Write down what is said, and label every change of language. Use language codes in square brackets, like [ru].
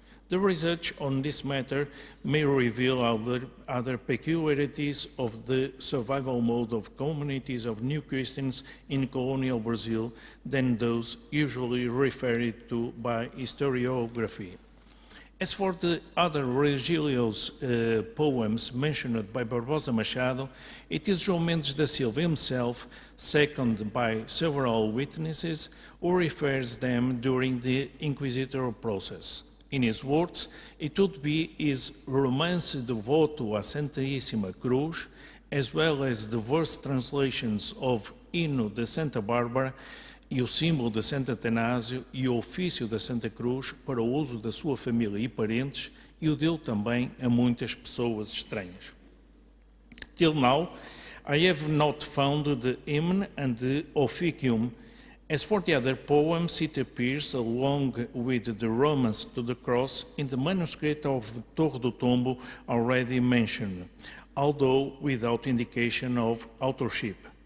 [en] The research on this matter may reveal other peculiarities of the survival mode of communities of new Christians in colonial Brazil than those usually referred to by historiography. As for the other religious poems mentioned by Barbosa Machado, it is João Mendes da Silva himself, seconded by several witnesses, who refers them during the inquisitorial process. In his words, it would be his [pt] Romance Devoto a Santíssima Cruz, [en] as well as the verse translations of [pt] Hino de Santa Bárbara e o símbolo de Santo Atanásio e o ofício da Santa Cruz para o uso da sua família e parentes, e o deu também a muitas pessoas estranhas. [en] Till now, I have not found the hymn and the officium. As for the other poems, it appears, along with the Romance to the Cross, in the manuscript of Torre do Tombo already mentioned, although without indication of authorship.